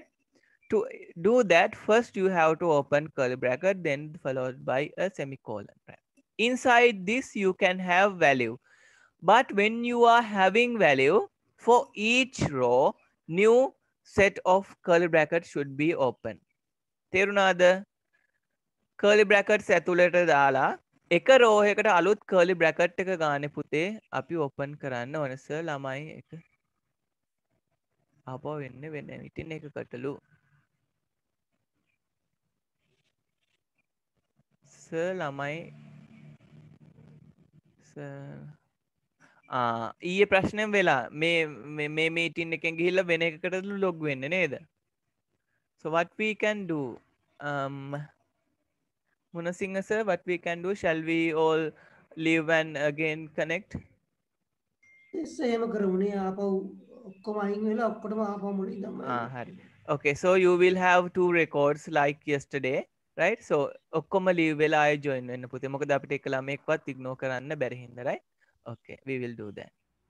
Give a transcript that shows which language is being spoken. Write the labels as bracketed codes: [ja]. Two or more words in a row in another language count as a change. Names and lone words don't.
[en] To do that, first you have to open curly bracket, then followed by a semicolon, right? Inside this you can have value, but when you are having value, for each row new set of curly brackets should be open. [si] තේරුණාද? [en] curly brackets [si] ඇතුළට දාලා එක row එකකට අලුත් [en] curly bracket [si] එක ගානේ පුතේ අපි open කරන්න ඕන. සර් ළමයි එක ආපහු වෙන්නේ වෙන meeting එකකටලු. සර් ළමයි සර් ඊයේ ප්‍රශ්නයෙන් වෙලා මේ meeting එකෙන් ගිහිල්ලා වෙන එකකටලු log වෙන්නේ නේද? [en] So what we can do, Munasinghe sir, what we can do, shall we all leave and again connect? [si] එහෙම කරමුනේ ආපහු ඔක්කොම අයින් වෙලා ඔක්කොටම ආපහු මුලින් තමයි. hari. [en] Okay, so you will have 2 records like yesterday, right? [si] So ඔක්කොම leave වෙලා ආයෙ join වෙන්න පුතේ. මොකද අපිට එක ළමෙක්වත් ignore කරන්න බැරි හින්දා, [en] right? Okay, we will do that.